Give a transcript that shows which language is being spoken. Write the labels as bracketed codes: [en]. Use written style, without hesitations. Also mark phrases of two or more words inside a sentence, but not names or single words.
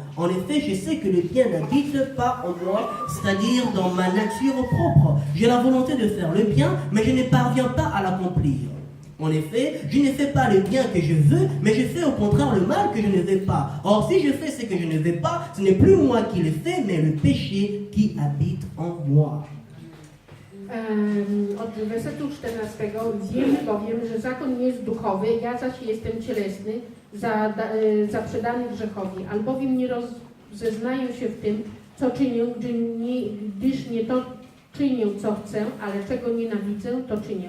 [fr] En effet, je sais que le bien n'habite pas en moi, c'est-à-dire dans ma nature propre. J'ai la volonté de faire le bien, mais je ne parviens pas à l'accomplir. En effet, je ne fais pas le bien que je veux, mais je fais au contraire le mal que je ne veux pas. Or, si je fais ce que je ne veux pas, ce n'est plus moi qui le fais, mais le péché qui habite en moi. [pl] Od wersetu 14. Wiemy bowiem, że zakon jest duchowy, ja zaś jestem cielesny, zaprzedany grzechowi. Albowiem nie rozeznaję się w tym, co czynię, gdyż nie to czynię, co chcę, ale czego nienawidzę, to czynię.